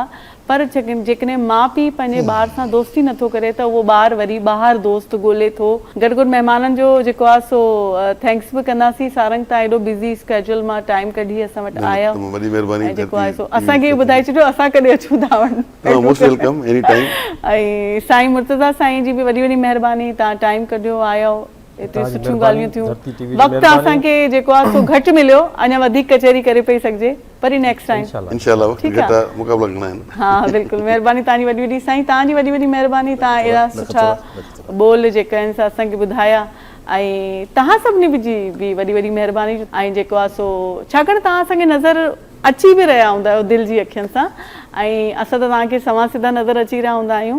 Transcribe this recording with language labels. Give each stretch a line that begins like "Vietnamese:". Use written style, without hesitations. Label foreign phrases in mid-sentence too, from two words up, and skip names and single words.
Sindhi: पर जेकॾहिं माउ पीउ पंहिंजे ॿार सां दोस्ती नथो करे त उहो ॿारु वरी ॿाहिरि दोस्त ॻोल्हे थो। गॾु गॾु महिमाननि जो जेको आहे सो थैंक्स बि कंदासीं। सारंग तव्हां एॾो
English: busy schedule
Sindhi: मां टाइम कढी असां वटि आया, वॾी महिरबानी। जेको आहे सो असांखे ॿुधाए छॾियो असां कॾहिं अचूं था
English: most welcome any time.
Sindhi: ऐं साईं मुर्तज़ा साईं जी बि वॾी वॾी महिरबानी, तव्हां टाइम कढियो आयो, एतिरी सुठियूं ॻाल्हियूं थियूं। वक़्तु असांखे जेको आहे सो घटि मिलियो, अञा वधीक कचहरी करे पई सघिजे,
English: पर next time
Urdu: ان شاء اللہ مقابلہ کرنا ہے.
Sindhi: हा बिल्कुलु, महिरबानी तव्हांजी वॾी वॾी साईं, तव्हांजी वॾी वॾी महिरबानी। तव्हां अहिड़ा सुठा बोल जेके आहिनि सा असांखे ॿुधाया ऐं तव्हां सभिनी जी बि वॾी वॾी महिरबानी। ऐं जेको आहे सो छाकाणि तव्हां असांखे नज़र अची बि रहिया हूंदा आहियो दिलि जी अखियुनि सां, ऐं असां त तव्हांखे सवा सिधा नज़र अची रहिया हूंदा आहियूं।